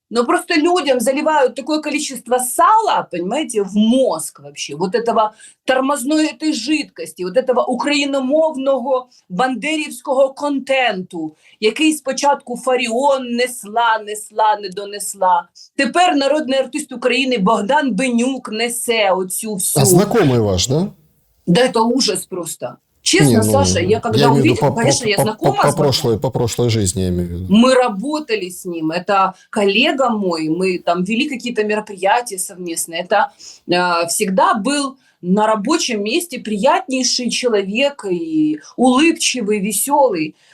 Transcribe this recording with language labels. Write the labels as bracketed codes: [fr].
[ru] Но просто людям заливают такое количество сала, понимаете, в мозг вообще, вот этого тормозной этой жидкості, вот этого [uk] україномовного бандерівського контенту, який спочатку Фаріон несла, не донесла. Тепер народний артист України Богдан Бенюк несе оцю всю. [ru] А знакомый ваш, да? Да это ужас просто. Честно, Саша, я когда увидела, конечно, я знакома с Богданом. По прошлой жизни, я имею в виду. Мы работали с ним, это коллега мой, мы там вели какие-то мероприятия совместные. Это всегда был на рабочем месте приятнейший человек, и улыбчивый, веселый.